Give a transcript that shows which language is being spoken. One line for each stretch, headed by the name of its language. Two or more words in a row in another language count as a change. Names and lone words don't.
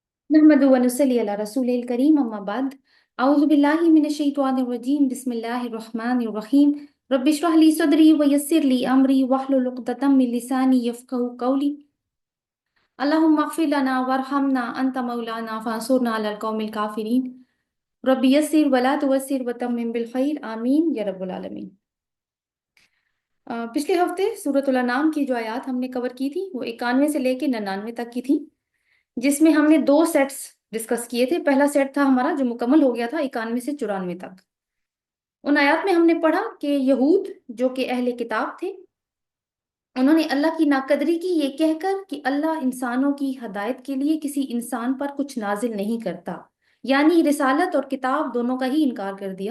Arabic: نحمد ونصلي على رسول الكريم أما بعد أعوذ بالله من الشيطان الرجيم بسم الله الرحمن الرحيم رب اشرح لي صدري ويسر لي أمري واحلل عقدة من لساني يفقهوا قولي اللهم اغفر لنا وارحمنا أنت مولانا فانصرنا على القوم الكافرين رب يسر ولا تعسر وتمم بالخير آمين يا رب العالمين.
Hindi: पिछले हफ्ते सूरतुल अनाम की जो आयत हमने कवर की थी वो 91 से लेके 99 तक की थी, जिसमें हमने दो
English: sets discuss
Hindi: किए थे। पहला सेट था हमारा जो मुकम्मल हो गया था 91 से 94 तक। उन आयत में हमने पढ़ा कि यहूद जो कि अहले किताब थे, उन्होंने अल्लाह की नाकदरी की ये कहकर कि अल्लाह इंसानों की हदायत के लिए किसी इंसान पर कुछ नाजिल नहीं करता, यानी रिसालत और किताब दोनों का ही इनकार कर दिया।